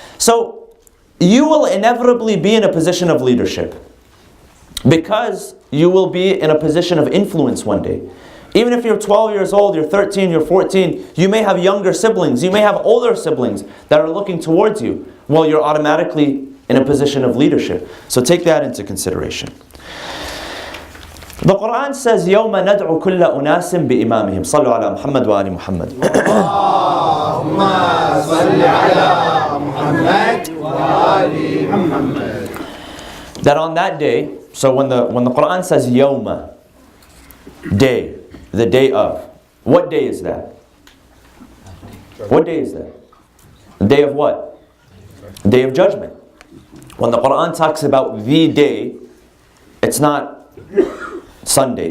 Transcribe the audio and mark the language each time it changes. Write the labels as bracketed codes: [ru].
[en] So you will inevitably be in a position of leadership because you will be in a position of influence one day. Even if you're 12 years old, you're 13, you're 14, you may have younger siblings, you may have older siblings that are looking towards you. Well, you're automatically in a position of leadership. So take that into consideration. The Quran says, [ar] يَوْمَ نَدْعُ كُلَّ أُنَاسٍ بِإِمَامِهِمْ صَلُّوا عَلَى مُحَمَّدٍ وَآلِ مُحَمَّدٍ. اللهم صل على محمد وآل محمد. [en] That on that day, so when the Quran says يَوْمَ, day, the day of, what day is that? What day is that? The day of what? The day of judgment. When the Quran talks about the day, it's not Sunday.